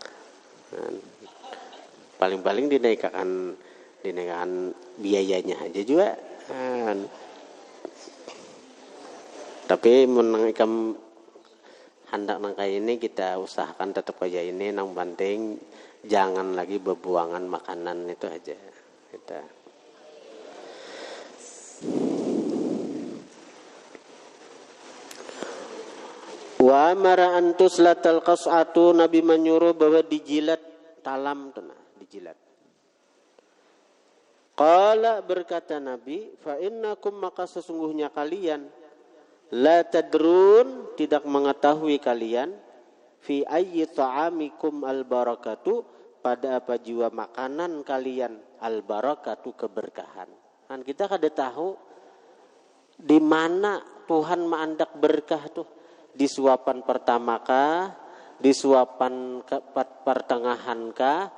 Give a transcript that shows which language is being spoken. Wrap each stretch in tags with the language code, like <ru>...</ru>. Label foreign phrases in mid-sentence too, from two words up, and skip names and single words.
<bjn>Paling-paling dinaikkan biayanya aja juga. Tapi menang ikam hendak nang kayak ini kita usahakan tetap aja ini nang penting jangan lagi bebuangan makanan itu aja kita.</bjn> <ar>وأمر أن تسلت القصعة,</ar> <bjn>Nabi menyuruh bahwa dijilat talam tu nah, dijilat. Qala berkata Nabi,</bjn> <ar>فإنكم</ar> <bjn>maka sesungguhnya kalian</bjn> <ar>لا تدرون</ar> <bjn>tidak mengetahui kalian</bjn> <ar>في أي طعامكم البركة</ar> <bjn>pada apa jua makanan kalian</bjn> <ar>البركة</ar> <bjn>keberkahan. Kan kita kada tahu Di mana Tuhan mandak berkah tuh? Di suapan pertama kah? Di suapan pertengahan kah?</bjn>